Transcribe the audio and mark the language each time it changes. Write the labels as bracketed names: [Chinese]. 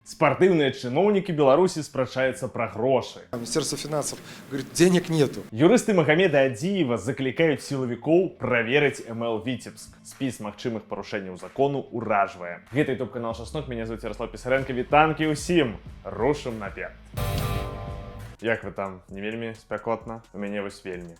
[Belarusian] Спартыўныя чыноўнікі Беларусі спрачаюцца пра грошы. [Russian] Министерство финансов говорит, денег нету. [Belarusian] Юрысты Магомеда Адзіева заклікаюць сілавікоў праверыць МЛ Віцебск. Спіс магчымых парушэнняў закону ўражвае. Гэта ютуб-канал Шаснок, мяне [Russian] зовут [Belarusian] Ярослав Пісаренко. Вітанкі ўсім! Рушым наперад! Як вы там, не вельмі спякотна? У мяне вось вельмі.